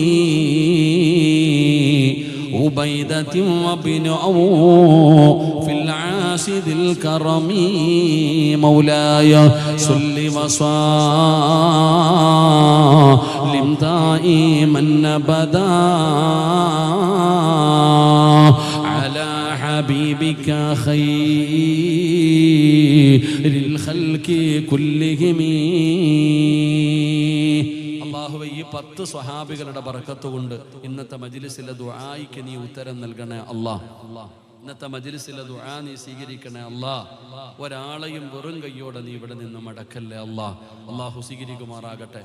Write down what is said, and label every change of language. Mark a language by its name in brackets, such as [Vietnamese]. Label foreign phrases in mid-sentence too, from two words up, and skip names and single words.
[Arabic] عبيدة وابن عوف في العاسد الكرم مولاي صل وسلم دائما أبدا على حبيبك خير الخلق كلهم. [Malayalam] അല്ലാഹുവേ, ഈ 10 സ്വഹാബികളുടെ ബർക്കത്ത് കൊണ്ട് ഇന്നത്തെ മജ്ലിസിലെ ദുആയ്ക്ക് നീ ഉത്തരം നൽകണേ അല്ലാഹ്. ഇന്നത്തെ മജ്ലിസിലെ ദുആ നീ സ്വീകരിക്കണേ അല്ലാഹ്. ഒരാളെയും വെറും കയ്യോടെ നീ ഇവിടെ നിന്ന് മടക്കല്ലേ അല്ലാഹ്. അല്ലാഹു സ്വീകരിക്കുമാറാകട്ടെ.